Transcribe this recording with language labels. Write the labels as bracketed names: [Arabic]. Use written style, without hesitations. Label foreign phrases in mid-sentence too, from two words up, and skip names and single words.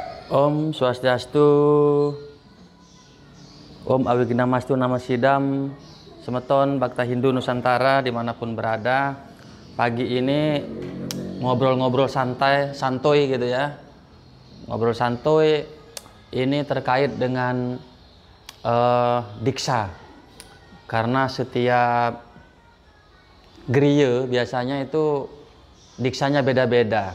[Sanskrit] Om Swastiastu, Om Awiginamastu Namasidam, [Indonesian] Semeton Bhakta Hindu Nusantara dimanapun berada. Pagi ini ngobrol-ngobrol santuy gitu ya. Ngobrol santuy ini terkait dengan diksa. Karena setiap griya biasanya itu diksanya beda-beda.